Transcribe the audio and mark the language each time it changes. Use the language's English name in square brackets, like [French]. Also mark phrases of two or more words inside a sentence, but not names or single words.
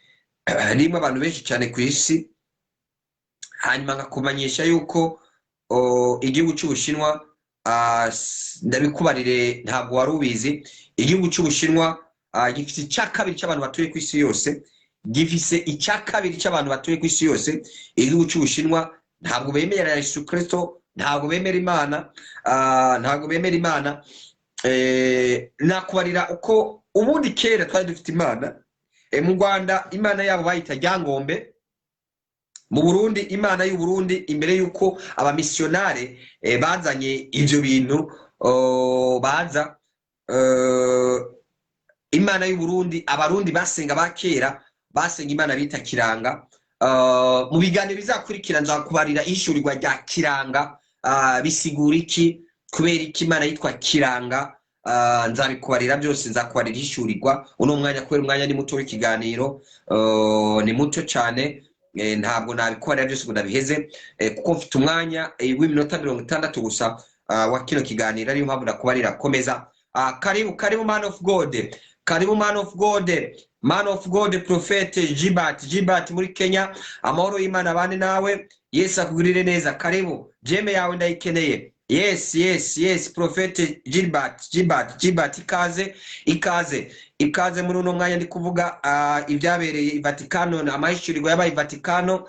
[Rundi] hanyuma nkakumenyesha yuko igihugu cy'Ubushinwa, ndabikubarire ntabwo wari ubizi, igihugu cy'Ubushinwa gifite icya kabiri cy'abantu batuye ku isi yose, igihugu cy'Ubushinwa ntabwo bemera Yesu Kristo, ntabwo bemera Imana, nakubarira uko ubundi kera twari dufite Imana. Mu Rwanda Imana yabo bayita Ryangombe, mu Burundi Imana y'u Burundi, imbere yuko abamisiyonare bazanye ivyo bintu, baza Imana y'u Burundi, abarundi basenga bakera basenga Imana bita Kiranga. Mu biganiro bizakurikira nzakubarira ishurirwa rya Kiranga, bisigura iki, kubera iki Imana yitwa Kiranga, nzabikubarira byose, nzakubarira ishurirwa. Uno mwanya kubera umwanya ni muto w'ikiganiro, ni muto cyane, ntabwo nabikubarira byose ngo nabiheze, kuko mfite umwanya w'iminota 60 gusa wa kino kiganiro, ariyo mpamvu nakubarira. Komeza. Karibu [English] man of God, man of God, [Rundi] Prophet Gilbert muri Kenya. Amahoro y'Imana bane nawe, Yesu akugirire neza. Karibu, jeme yawe ndayikeneye. Yes, Prophet Gilbert, ikaze muri uno mwanya ndi kuvuga ibyabereye i Vatikano, amahishurirwa yabaye i Vatikano.